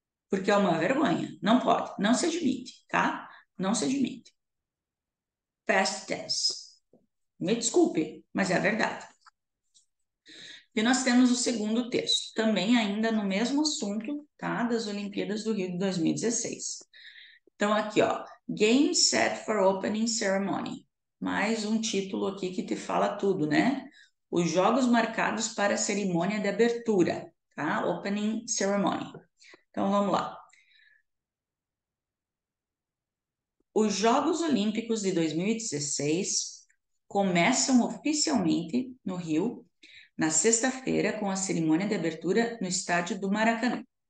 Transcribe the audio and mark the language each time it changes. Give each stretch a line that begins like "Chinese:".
Portuguese: Porque é uma vergonha. Não pode, não se admite, tá? Não se admite.
English: Past tense.
Portuguese: Me desculpe, mas é a verdade. E nós temos o segundo texto, também ainda no mesmo assunto, tá? Das Olimpíadas do Rio de 2016. Então, aqui, ó.
English: Game set for opening ceremony.
Portuguese: Mais um título aqui que te fala tudo, né? Os jogos marcados para a cerimônia de abertura, tá?
English: Opening ceremony.
Portuguese: Então, vamos lá. Os Jogos Olímpicos de 2016 começam oficialmente no Rio na sexta-feira com a cerimônia de abertura no estádio do Maracanã.